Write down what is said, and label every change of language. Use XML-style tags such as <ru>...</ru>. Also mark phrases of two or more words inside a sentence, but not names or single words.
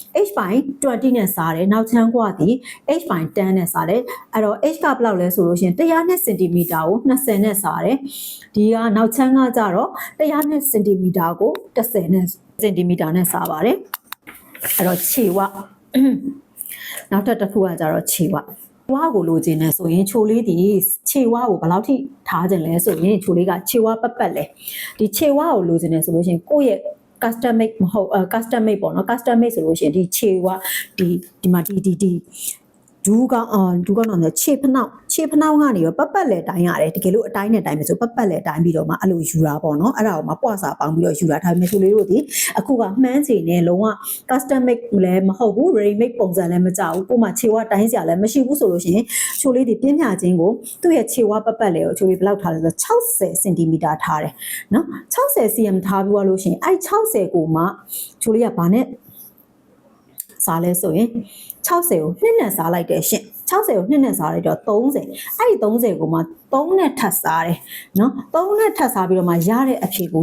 <my>h/20 နဲ့စားတယ်နောက်ချမ်းဂွာဒီ h/10 နဲ့စားတယ်အဲ့တော့ h ကဘယ်လောက်လဲဆိုလို့ရှိရင်100 cm ကို20နဲ့စားတယ်ဒီကနောက်ချမ်းကကြတော့100 cm ကို10နဲ့cm နဲ့စား ပါတယ်အဲ့တော့ခြေဝနောက်တစ်ခုကကြတော့ခြေဝကိုလိုချင်တယ်ဆိုရင်ချိုလေးဒီခြေဝကိုဘယ်လောက်ထိထားခြင်းလဲ ဆိုရင်ချိုလေးကခြေဝပတ်လဲဒီခြေဝကိုလိုချင်တယ်ဆိုလို့ရှိရင်ကိုယ့်ရဲ့</my> <en>custom made</en> <my>မဟုတ်</my> <en>custom made</en> <my>ပေါ့နော်</my> <en>custom made</en> <my>ဆိုလို့ရှိရင်ဒီခြေဝဒီမှာဒီဒူးကောင်းတော့ခြေဖနှောက်ကနေရောပတ်လဲတိုင်းရတယ်တကယ်လို့အတိုင်းနဲ့တိုင်းမယ်ဆိုပတ်လဲတိုင်းပြီးတော့မှအဲ့လိုယူတာပေါ့နော်အဲ့ဒါကိုမှပွားစာပေါင်းပြီးတော့ယူတာဒါပေမဲ့ချိုလေးတို့ဒီအခုကမှန်းချင်နဲ့လုံးဝ custom made လည်းမဟုတ်ဘူး</my> <en>ready made</en> <my>ပုံစံလည်းမကြဘူးကိုမှခြေဝတိုင်းစရာလည်းမရှိဘူးဆိုလို့ရှိရင်ချိုလေးဒီပြင်းပြခြင်းကိုသူ့ရဲ့ခြေဝပတ်လဲကိုချိုလေးဘယ်လောက်ထားလဲဆို60 cm ထားတယ်နော်60 cm ထားပြီးလို့ရှိရင်အဲ့60ကိုမှချိုလေးကဘာနဲ့စားလဲဆိုရင်60ကို2နဲ့စားလိုက်တယ်ရှင်60ကို2နဲ့စားလိုက်တော့30အဲ့ဒီ30ကိုမှ3နဲ့ထပ်စားတယ်နော်3နဲ့ထပ်စားပြီးတော့မှရတဲ့အဖြေကို</my>